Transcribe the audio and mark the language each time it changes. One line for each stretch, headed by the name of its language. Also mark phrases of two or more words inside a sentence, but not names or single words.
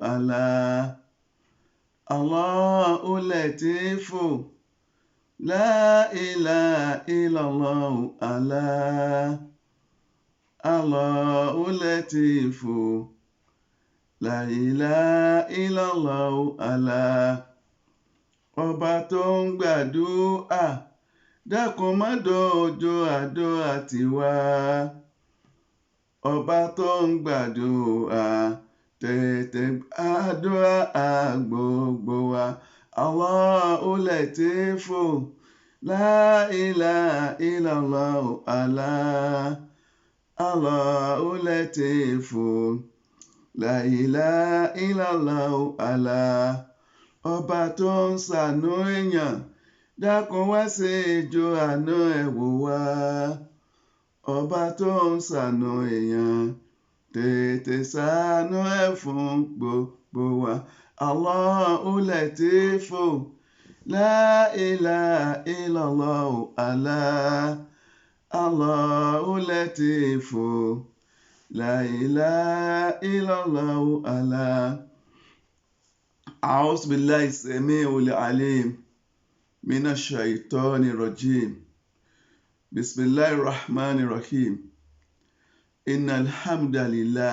Arabic: الله لطيف لا إله إلا الله الله لطيف لا إله إلا الله
Yoruba: ọba tó ń gbàdúrà dákun má dọ̀jọ́ àdúrà tiwa ọba tó ń gbàdúrà tètè àdúrà gbogbo wa
Arabic: الله لطيف لا إله إلا الله الله لطيف لا إله إلا الله
Yoruba: ọba tó ń ṣàánú èèyàn dákun wá ṣe ìjọ àánú ẹ̀ wò wá ọba tó ń ṣàánú èèyàn tètè ṣàánú ẹ̀ fún gbogbo wa
Arabic: الله لطيف لا إله إلا الله الله لطيف لا إله إلا الله أعوذ بالله السميع العليم من الشيطان الرجيم بسم الله الرحمن الرحيم إن الحمد لله